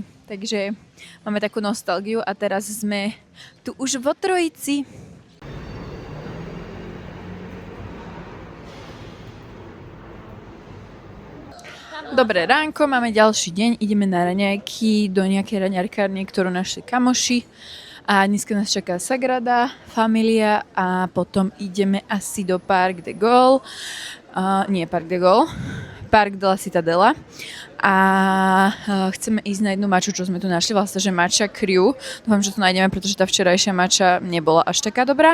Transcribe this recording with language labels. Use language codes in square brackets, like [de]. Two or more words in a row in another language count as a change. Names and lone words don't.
[sk] Takže máme takú nostalgiu a teraz sme tu už vo Trojici. Dobré ránko, máme ďalší deň, ideme na raňajky do nejakej raňarkárne, ktorú našli kamoši. A dneska nás čaká Sagrada Familia a potom ideme asi do Parc de Gaulle. Nie Parc de Gaulle, Parc de la Citadela. A chceme ísť na jednu maču, čo sme tu našli, vlastne, že Matcha Crew. Dúfam, že to nájdeme, pretože tá včerajšia mača nebola až taká dobrá.